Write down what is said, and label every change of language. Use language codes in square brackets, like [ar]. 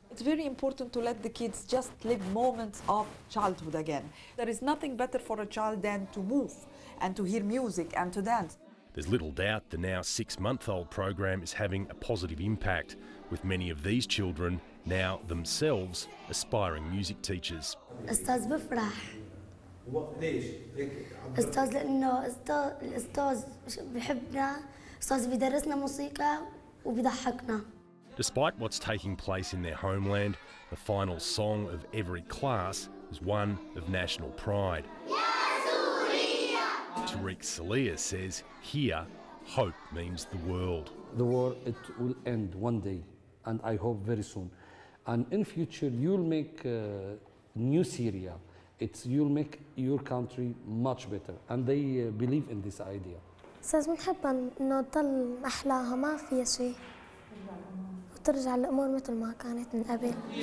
[en] It's very important to let the kids just live moments of childhood again. There is nothing better for a child than to move and to hear music and to dance. There's little doubt the now 6-month-old program is having a positive impact, with many of these children now themselves aspiring music teachers. [ar] أستاذ بفرح. ليش؟ أستاذ لأنه الأستاذ بحبنا، أستاذ بيدرسنا موسيقى وبيضحكنا. [en] Despite what's taking place in their homeland, the final song of every class is one of national pride. Tariq Salia says here Hope means the world. The war, it will end one day, and I hope very soon. And in future, you'll make new Syria. You'll make your country much better, and they believe in this idea. [ar] أستاذ بنحب إنه تضل أحلاها ما فيها شيء وترجع الأمور مثل ما كانت من قبل.